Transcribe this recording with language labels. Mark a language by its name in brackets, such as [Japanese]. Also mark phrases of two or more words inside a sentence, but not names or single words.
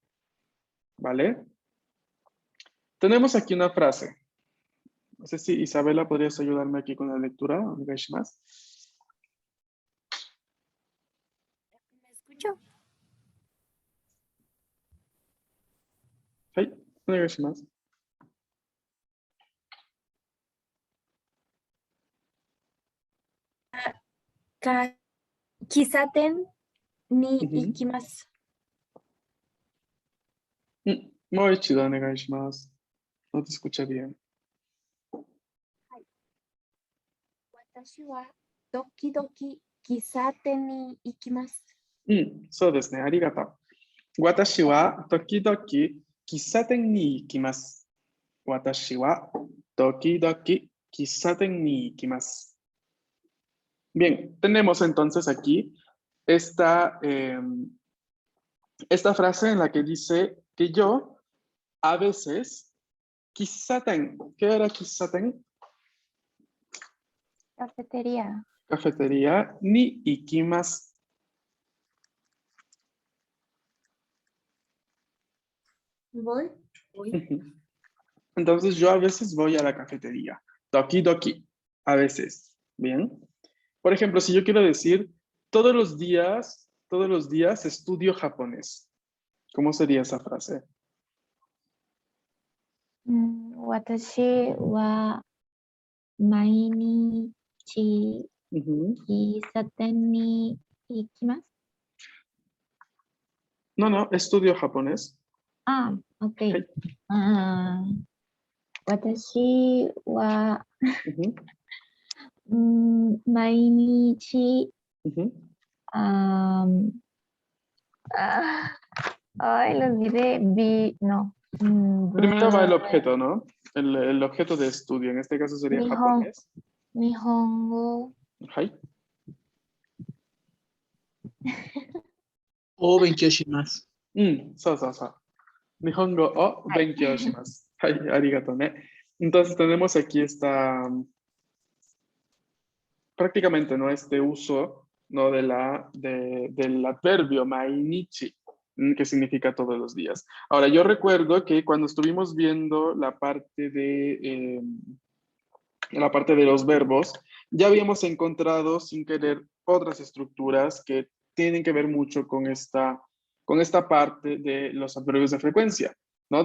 [Spanish] ¿Vale? Tenemos aquí una frase. No sé si Isabela podrías ayudarme aquí con la lectura. Onegaishimasu. ¿Me escucho? Sí, onegaishimasu. [Japanese] 喫茶店に [Spanish] Ujú. [Japanese] ikimasu. もう一度お願いします. [Spanish] No te escucha bien. [Japanese] 私はドキドキ喫茶店に行きます. そうですね。ありがとう。私は時々喫茶店に行きます。私は時々喫茶店に行きます。 [Spanish] Bien, tenemos entonces aquí esta, esta frase en la que dice que yo a veces, kissaten, ¿qué era kissaten? Cafetería. [Japanese] Cafetería, に行きます. [Spanish] Voy. Entonces yo a veces voy a la cafetería. [Japanese] ドキドキ, [Spanish] a veces. Bien. Por ejemplo, si yo quiero decir todos los días estudio japonés. ¿Cómo sería esa frase? [Japanese] 私は毎日 [Spanish] Ujú. [Japanese] 喫茶店に行きます. [Spanish] No, no, estudio japonés. Ah, ok. Hey. [Japanese] 私は [Spanish] Ujú, [Japanese] mainichi [Spanish] ujú. Ay, lo olvidé. No. Primero va el objeto, ¿no? El objeto de estudio, en este caso sería japonés. Nihongo. Hai. [Japanese] を勉強します. [Spanish] So. [Japanese] 日本語を勉強します. はい、ありがとうね. [Spanish] Entonces tenemos aquí esta, prácticamente, ¿no? Este uso, ¿no? Del adverbio mainichi, que significa todos los días. Ahora, yo recuerdo que cuando estuvimos viendo la parte de los verbos, ya habíamos encontrado sin querer otras estructuras que tienen que ver mucho con esta parte de los adverbios de frecuencia, ¿no?